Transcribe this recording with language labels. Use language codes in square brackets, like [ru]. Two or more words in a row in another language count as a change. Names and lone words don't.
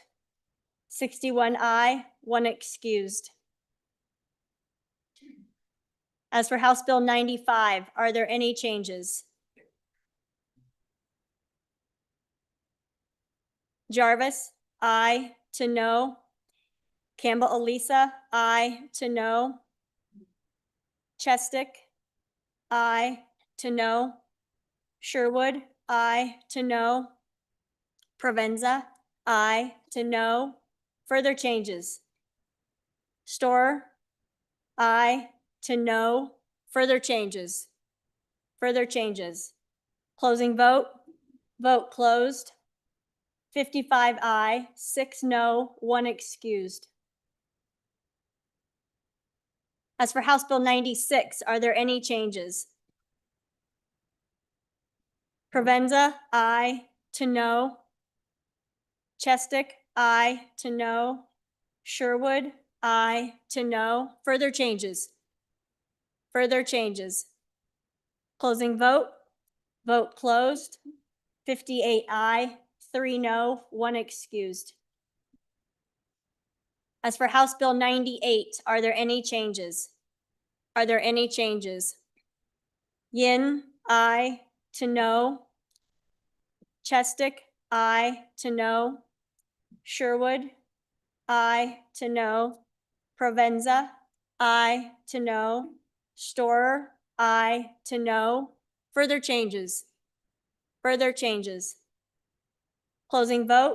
[en] 61 aye, 1 excused. As for House Bill 95, are there any changes? Jarvis, aye to no. Campbell Elisa, aye to no. Chestick, aye to no. Sherwood, aye to no. Provenza, aye to no. Further changes. Storer, aye to no. Further changes. Further changes. Closing vote. Vote closed. 55 aye, 6 no, 1 excused. As for House Bill 96, are there any changes? Provenza, aye to no. Chestick, aye to no. Sherwood, aye to no. Further changes. Further changes. Closing vote. Vote closed. 58 aye, 3 no, 1 excused. As for House Bill 98, are there any changes? Are there any changes? Yin, aye to no. Chestick, aye to no. Sherwood, I to know. Provenza, I to know. Storer, I to know. Further changes. Further changes. Closing vote.